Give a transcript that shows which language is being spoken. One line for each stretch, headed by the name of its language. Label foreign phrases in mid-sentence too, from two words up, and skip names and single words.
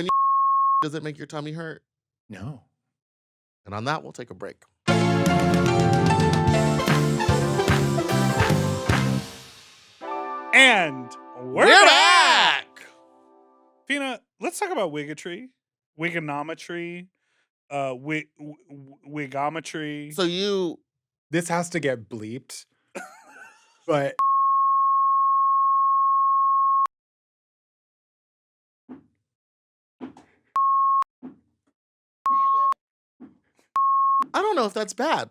English: When you does it make your tummy hurt? No. And on that, we'll take a break. And we're back! Fina, let's talk about wigatry, wigonometry, wigometry. So you This has to get bleeped. But I don't know if that's bad.